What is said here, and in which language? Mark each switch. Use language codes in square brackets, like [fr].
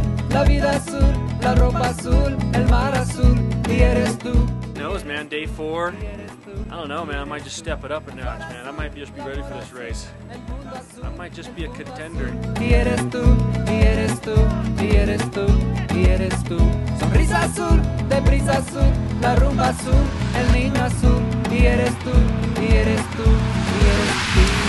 [es] La vida azul, la ropa azul, el mar azul, y eres tú. [en] Knows, man, day 4. I don't know, man. I might just step it up a notch, man. I might just be ready for this race. I might just be a contender. [es] Y eres tú, y eres tú, y eres tú, y eres tú. Sonrisa azul, deprisa azul, la rumba azul, el niño azul, y eres tú, y eres tú, y eres tú.